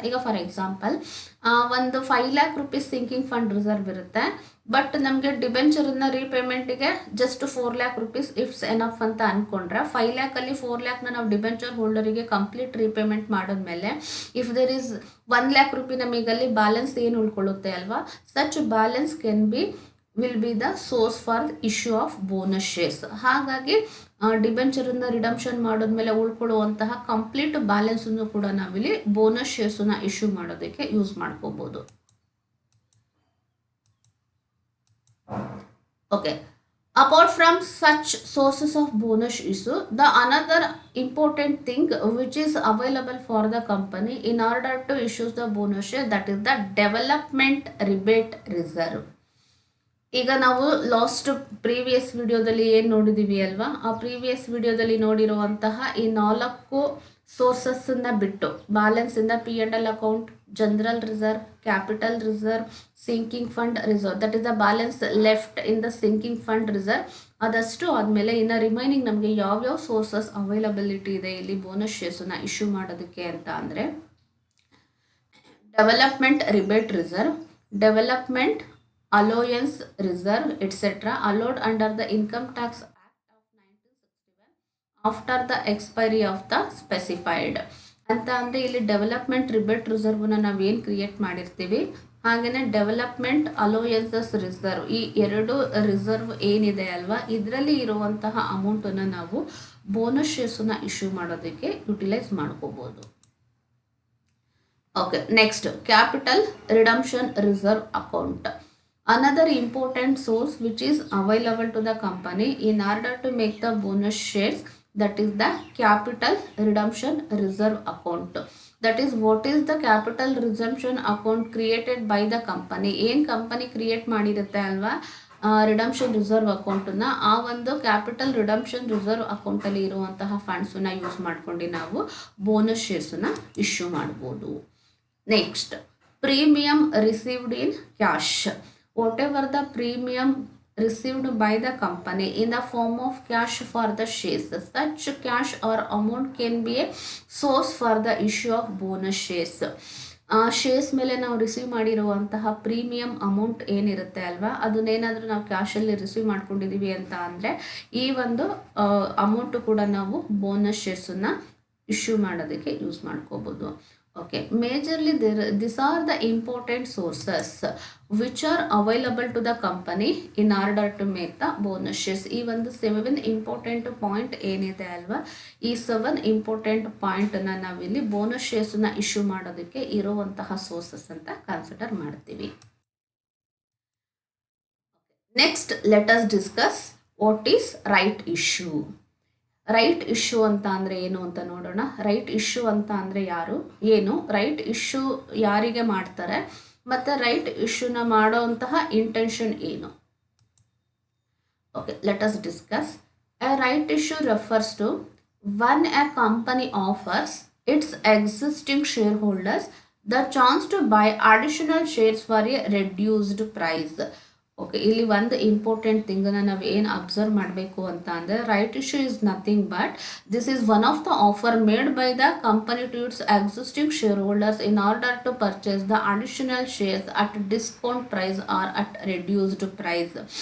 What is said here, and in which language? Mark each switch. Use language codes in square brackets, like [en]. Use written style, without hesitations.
[kn] ಈಗ for example ಒಂದು 5 lakh rupees sinking fund reserve ಇರುತ್ತೆ, ಬಟ್ ನಮಗೆ ಡಿಬೆಂಚರನ್ನ ರೀಪೇಮೆಂಟಿಗೆ ಜಸ್ಟ್ 4 lakh rupees ಇಫ್ಸ್ ಎನಫ್ ಅಂತ ಅಂದ್ಕೊಂಡ್ರೆ 5 lakhಲ್ಲಿ 4 lakhನ ನಾವು ಡಿಬೆಂಚರ್ ಹೋಲ್ಡರಿಗೆ ಕಂಪ್ಲೀಟ್ ರೀಪೇಮೆಂಟ್ ಮಾಡಿದ್ಮೇಲೆ if there is 1 lakh rupee ನಮಗಲ್ಲಿ balance ಏನು ಉಳ್ಕೊಳ್ಳುತ್ತೆ ಅಲ್ವಾ, [en] Such balance can be will be the source for issue of bonus shares. [kn] ಹಾಗಾಗಿ ಡಿಬೆಂಚರನ್ನು redemption ಮಾಡೋದ್ಮೇಲೆ ಉಳ್ಕೊಳ್ಳುವಂತಹ complete ಬ್ಯಾಲೆನ್ಸನ್ನು ಕೂಡ ನಾವಿಲ್ಲಿ ಬೋನಸ್ ಶೇರ್ಸನ್ನು ಇಶ್ಯೂ ಮಾಡೋದಕ್ಕೆ ಯೂಸ್ ಮಾಡ್ಕೋಬೋದು. [en] Okay, apart from such sources of bonus issue, the another important thing which is available for the company in order to issue the bonus share, that is the development rebate reserve. [kn] ಈಗ ನಾವು last previous ವಿಡಿಯೋದಲ್ಲಿ ಏನು ನೋಡಿದ್ದೀವಿ ಅಲ್ವಾ, ಆ previous ವಿಡಿಯೋದಲ್ಲಿ ನೋಡಿರುವಂತಹ ಈ 4 ಸೋರ್ಸಸ್ಸನ್ನು ಬಿಟ್ಟು ಬ್ಯಾಲೆನ್ಸಿಂದ P&L account, general reserve, capital reserve, sinking fund reserve, [en] That is the balance left in the sinking fund reserve. [kn] ಅದಷ್ಟು ಆದಮೇಲೆ ಇನ್ನು ರಿಮೈನಿಂಗ್ ನಮಗೆ ಯಾವ್ಯಾವ ಸೋರ್ಸಸ್ ಅವೈಲಬಿಲಿಟಿ ಇದೆ ಇಲ್ಲಿ ಬೋನಸ್ ಶೇರ್ಸನ್ನು ಇಶ್ಯೂ ಮಾಡೋದಕ್ಕೆ ಅಂತ ಅಂದರೆ development rebate reserve, development allowance reserve, etc. [en] allowed under the Income Tax Act of 1961 after the expiry of the specified [kn] ಅಂತ ಅಂದರೆ ಇಲ್ಲಿ ಡೆವಲಪ್ಮೆಂಟ್ ರಿಬೇಟ್ ರಿಸರ್ವ್ನ ನಾವೇನು ಕ್ರಿಯೇಟ್ ಮಾಡಿರ್ತೀವಿ, ಹಾಗೆಯೇ ಡೆವಲಪ್ಮೆಂಟ್ ಅಲೋಯನ್ಸಸ್ ರಿಸರ್ವ್, ಈ 2 ರಿಸರ್ವ್ ಏನಿದೆ ಅಲ್ವಾ ಇದರಲ್ಲಿ ಇರುವಂತಹ ಅಮೌಂಟನ್ನು ನಾವು ಬೋನಸ್ ಶೇರ್ಸನ್ನು ಇಶ್ಯೂ ಮಾಡೋದಕ್ಕೆ ಯುಟಿಲೈಸ್ ಮಾಡ್ಕೋಬೋದು. [en] Okay, next capital redemption reserve account. Another important source which is available to the company in order to make the bonus shares, that is the capital redemption reserve account. That is, what is the capital redemption account created by the company? [kn] ಏನು company create ಮಾಡಿರುತ್ತೆ ಅಲ್ವಾ redemption reserve ಅಕೌಂಟನ್ನು, ಆ ಒಂದು capital redemption reserve ಅಕೌಂಟಲ್ಲಿ ಇರುವಂತಹ ಫಂಡ್ಸನ್ನು use ಮಾಡ್ಕೊಂಡು ನಾವು bonus ಶೇರ್ಸನ್ನು issue ಮಾಡ್ಬೋದು. [en] Next, premium received in cash. Whatever the premium received by the company in the form of cash for the shares, such cash or amount can be a source for the issue of bonus shares. [kn] Shares ಮೇಲೆ ನಾವು receive ಮಾಡಿರುವಂತಹ premium amount ಏನಿರುತ್ತೆ ಅಲ್ವಾ, ಅದನ್ನೇನಾದರೂ ನಾವು ಕ್ಯಾಶಲ್ಲಿ receive ಮಾಡ್ಕೊಂಡಿದ್ದೀವಿ ಅಂತ ಅಂದರೆ ಈ ಒಂದು ಅಮೌಂಟು ಕೂಡ ನಾವು ಬೋನಸ್ ಶೇರ್ಸನ್ನು ಇಶ್ಯೂ ಮಾಡೋದಕ್ಕೆ ಯೂಸ್ ಮಾಡ್ಕೋಬೋದು. [en] Okay, majorly this are the important sources which are available to the company in order to make the bonus shares. [kn] ಈ ಒಂದು 7 ಇಂಪಾರ್ಟೆಂಟ್ ಪಾಯಿಂಟ್ ಏನಿದೆ ಅಲ್ವಾ, ಈ 7 ಇಂಪಾರ್ಟೆಂಟ್ ಪಾಯಿಂಟನ್ನು ನಾವಿಲ್ಲಿ ಬೋನಸ್ ಶೇರ್ಸನ್ನ ಇಶ್ಯೂ ಮಾಡೋದಕ್ಕೆ ಇರುವಂತಹ ಸೋರ್ಸಸ್ ಅಂತ ಕನ್ಸಿಡರ್ ಮಾಡ್ತೀವಿ. [en] Next let us discuss what is right issue. [kn] Right issue ಅಂತ ಅಂದರೆ ಏನು ಅಂತ ನೋಡೋಣ. ರೈಟ್ ಇಶ್ಯೂ ಅಂತ ಅಂದರೆ ಏನು, ರೈಟ್ ಇಶ್ಯೂ ಯಾರಿಗೆ ಮಾಡ್ತಾರೆ, ಮತ್ತು ರೈಟ್ ಇಶ್ಯೂನ ಮಾಡೋವಂತಹ ಇಂಟೆನ್ಷನ್ ಏನು. [en] Okay, let us discuss. A right issue refers to when a company offers its existing shareholders the chance to buy additional shares for a reduced price. Okay, [kn] ಇಲ್ಲಿ ಒಂದು important ಥಿಂಗನ್ನು ನಾವು ಏನು observe ಮಾಡಬೇಕು ಅಂತ ಅಂದರೆ, [en] Right issue is nothing but this is one of the offer made by the company to its existing shareholders in order to purchase the additional shares at discount price or at reduced price.